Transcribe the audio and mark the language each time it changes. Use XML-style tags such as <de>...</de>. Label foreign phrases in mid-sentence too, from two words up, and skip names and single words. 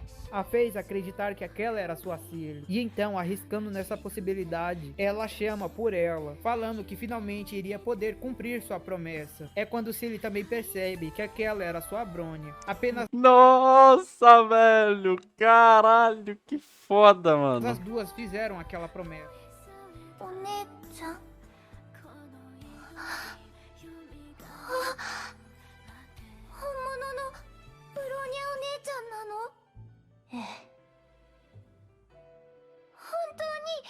<pt>A fez acreditar que aquela era sua Cilly. E então, arriscando nessa possibilidade, ela chama por ela, falando que finalmente iria poder cumprir sua promessa. É quando Cilly também percebe que aquela era sua Bronya. Apenas Nossa, velho! Caralho, que foda, mano. as duas fizeram aquela promessa.</pt> <ja>お姉ちゃん本物のブローニャお姉ちゃんなの？ええ。本当に</ja>